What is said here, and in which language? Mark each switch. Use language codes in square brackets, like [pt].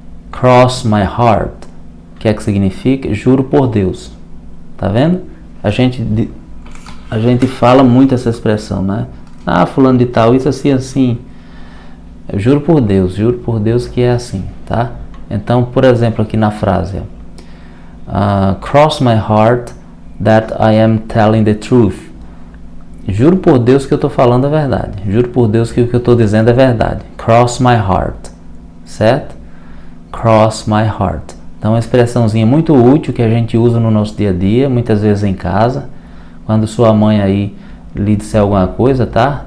[en] Cross my heart. [pt] O que é que significa? Juro por Deus. Tá vendo? A gente fala muito essa expressão, né? Ah, fulano de tal, isso assim, assim. Eu juro por Deus que é assim, tá? Então, por exemplo, aqui na frase, ó. [en] Cross my heart that I am telling the truth. [pt] Juro por Deus que eu estou falando a verdade. Juro por Deus que o que eu estou dizendo é verdade. [en] Cross my heart. [pt] Certo? [en] Cross my heart. [pt] Então, é uma expressãozinha muito útil que a gente usa no nosso dia a dia, muitas vezes em casa. Quando sua mãe aí lhe disser alguma coisa, tá?